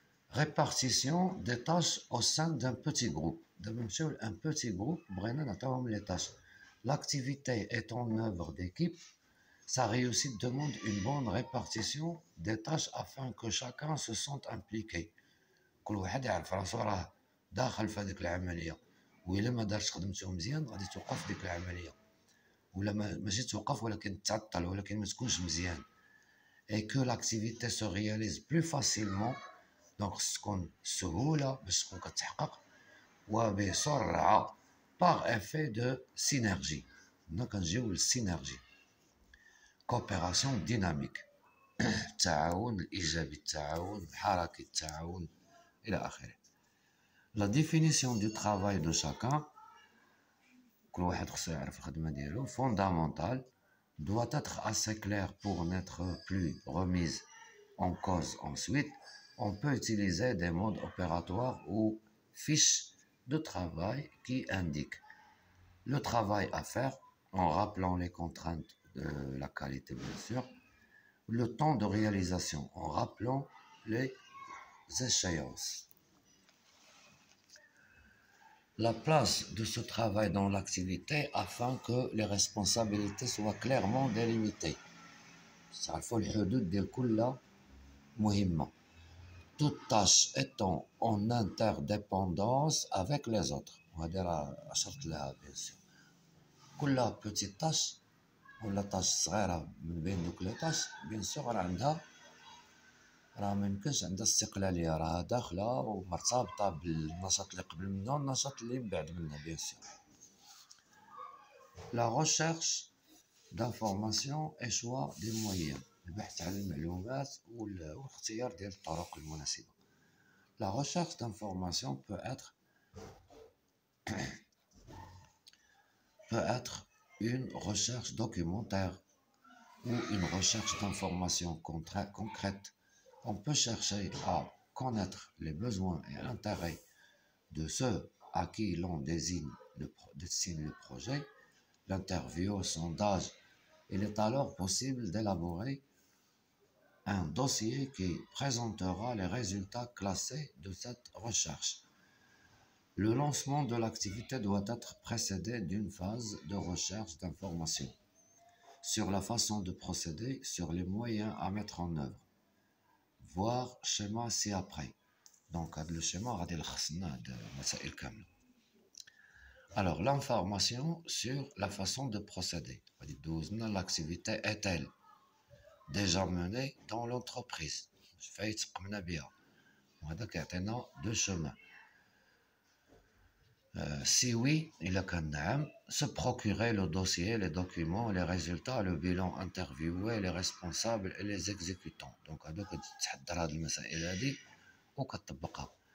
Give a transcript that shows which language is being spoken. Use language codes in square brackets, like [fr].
[fr] Répartition des tâches au sein d'un petit groupe. Un petit groupe, les tâches. L'activité est en œuvre d'équipe. Sa réussite demande une bonne répartition des tâches afin que chacun se sente impliqué. [ar] كل واحد يعرف راسو راه داخل في هذيك العمليه، وإلا ما دارش خدمته مزيان غادي توقف ديك العمليه، ولا ماشي توقف ولكن تعطل، ولكن ما تكونش مزيان. [fr] et que l'activité se réalise plus facilement. [ar] donc تكون سهوله باش تكون كتحقق وبسرعه [fr] par effet de synergie. [ar] هنا كنجيو للسينرجي. [fr] coopération dynamique [ar] التعاون الايجابي، التعاون الحركي، التعاون الى اخره. [fr] La définition du travail de chacun, [ar] كل واحد خصو يعرف الخدمة ديالو، [fr] fondamentale, doit être assez claire pour n'être plus remise en cause ensuite. On peut utiliser des modes opératoires ou fiches de travail qui indiquent le travail à faire en rappelant les contraintes de la qualité bien sûr, le temps de réalisation en rappelant les échéances. la place de ce travail dans l'activité afin que les responsabilités soient clairement délimitées. [ar] تعرفوا الحدود ديال كل مهمة. [fr] Toute tâche étant en interdépendance avec les autres. [ar] وهذه راه أشرت لها [fr] bien sûr. [ar] كل petite tâche ولا tâche صغيرة من بين دوك لي tâches bien sûr راه ميمكنش عندها استقلالية، راه داخلة ومرتبطة بالنشاط اللي قبل منها والنشاط اللي من بعد منها bien sûr. [fr] La recherche d'information et choix des moyens. [ar] البحث عن المعلومات والاختيار ديال الطرق المناسبة. [fr] La recherche d'information peut être une recherche documentaire ou une recherche d'information concrète. On peut chercher à connaître les besoins et intérêts de ceux à qui l'on destine le projet. L'interview, sondage. Il est alors possible d'élaborer un dossier qui présentera les résultats classés de cette recherche. Le lancement de l'activité doit être précédé d'une phase de recherche d'informations sur la façon de procéder, sur les moyens à mettre en œuvre. Voir schéma ci-après. Donc, le schéma [ar] غادي يلخص لنا هاد المسائل كاملة. [fr] Alors, l'information sur la façon de procéder. L'activité est-elle déjà menée dans l'entreprise? [ar] قمنا بها. وهذا كيعطينا [fr] deux chemins. Si oui, il a [ar] كان نعم, [fr] se procurer le dossier, les documents, les résultats, le bilan, interviewer les responsables et les exécutants. [ar] Donc هذوك تحضر هاد المسائل هادي وكتطبقها.